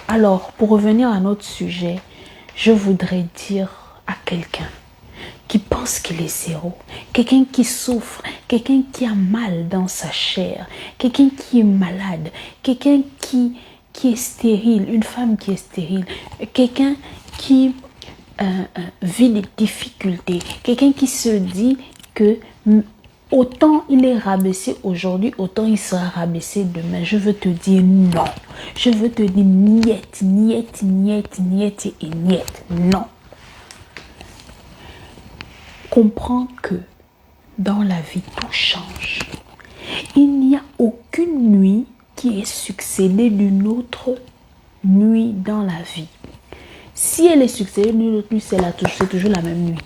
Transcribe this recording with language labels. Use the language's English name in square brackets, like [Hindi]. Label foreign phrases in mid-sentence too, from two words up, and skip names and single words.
[French] Alors, pour revenir à notre sujet, je voudrais dire à quelqu'un qui pense qu'il est zéro, quelqu'un qui souffre, quelqu'un qui a mal dans sa chair, quelqu'un qui est malade, quelqu'un qui est stérile, une femme qui est stérile, quelqu'un qui vit des difficultés, quelqu'un qui se dit que autant il est rabaissé aujourd'hui, autant il sera rabaissé demain. Je veux te dire non. Je veux te dire [Russian] нет, нет, нет, нет [French] et niet. Non. Comprends que dans la vie, tout change. Il n'y a aucune nuit qui est succédée d'une autre nuit dans la vie. Si elle est succédée d'une autre nuit, c'est toujours la même nuit.